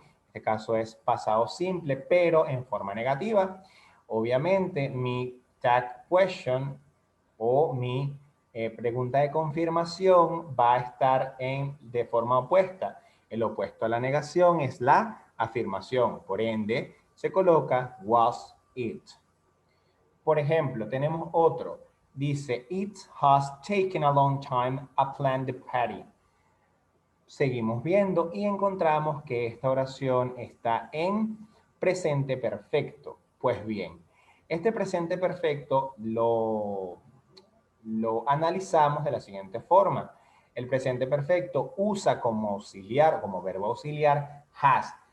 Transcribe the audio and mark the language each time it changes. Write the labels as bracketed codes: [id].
[es] En este caso es pasado simple, pero en forma negativa. Obviamente mi tag question o mi pregunta de confirmación va a estar de forma opuesta. El opuesto a la negación es la afirmación. Por ende, se coloca [en] was it. [es] Por ejemplo, tenemos otro. Dice, [en] it has taken a long time to plan the party. [es] Seguimos viendo y encontramos que esta oración está en presente perfecto. Pues bien, este presente perfecto lo lo analizamos de la siguiente forma. El presente perfecto usa como auxiliar, como verbo auxiliar, has.